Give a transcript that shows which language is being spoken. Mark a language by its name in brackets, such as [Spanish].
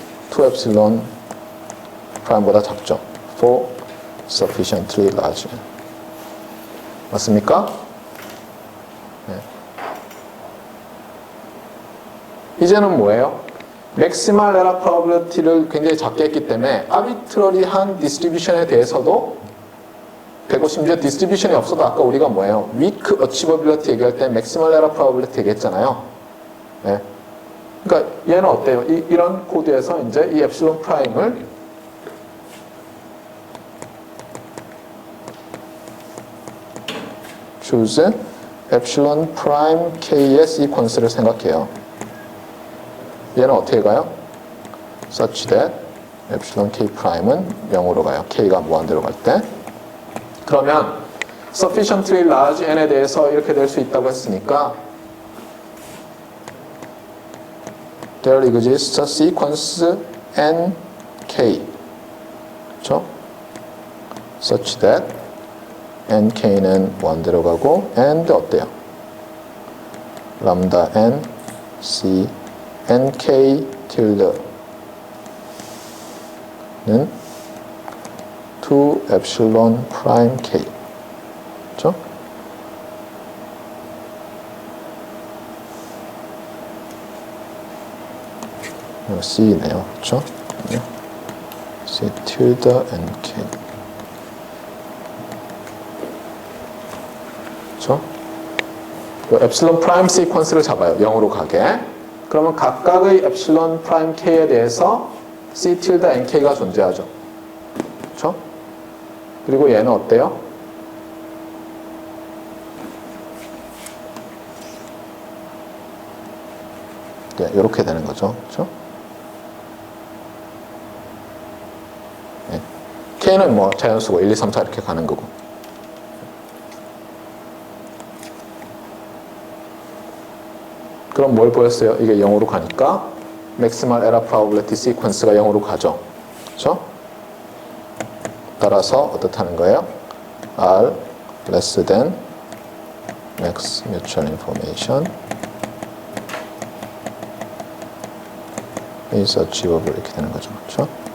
[Korean] 2 epsilon prime보다 작죠. [English] for sufficiently large. [Korean] 맞습니까? 네. 이제는 뭐예요? 맥시멀 에러 프로바빌리티를 굉장히 작게 했기 때문에 아비트러리한 디스트리뷰션에 대해서도 되고 심지어 디스트리뷰션이 없어도 아까 우리가 뭐예요? [English] weak achievability [Korean] 얘기할 때 맥시멀 에러 프로바빌리티 얘기했잖아요. 네. 그러니까 얘는 어때요? 이런 코드에서 이제 이 엡실론 프라임을 [English] choose epsilon prime k의 sequence를 [Korean] 생각해요. 얘는 어떻게 가요? [English] such that epsilon k prime은 0으로 가요. [Korean] k가 무한대로 갈 때. 그러면 sufficiently large n에 대해서 이렇게 될 수 있다고 했으니까 [English] there exists a sequence nk, [Korean] 그렇죠? [English] such that [Korean] nk는 무한대로 가고 and 어때요? 람다 n c nk tilde는 2 epsilon prime k, 그렇죠? C네요, 그렇죠? C tilde nk, 그렇죠? [English] epsilon prime sequence [Korean] 를 잡아요, 0으로 가게. 그러면 각각의 epsilon prime k에 대해서 C tilde nk가 존재하죠, 그렇죠? 그리고 얘는 어때요? 네, 이렇게 되는 거죠, 그렇죠? 네. K는 뭐 자연수고 1, 2, 3, 4 이렇게 가는 거고. 그럼 뭘 보였어요? 이게 0으로 가니까 [English] maximal error probability sequence [Korean] 가 0으로 가죠, 그렇죠? 따라서 어떻다는 거예요? [English] R less than max mutual information is achievable [Korean] 이렇게 되는 거죠, 그렇죠?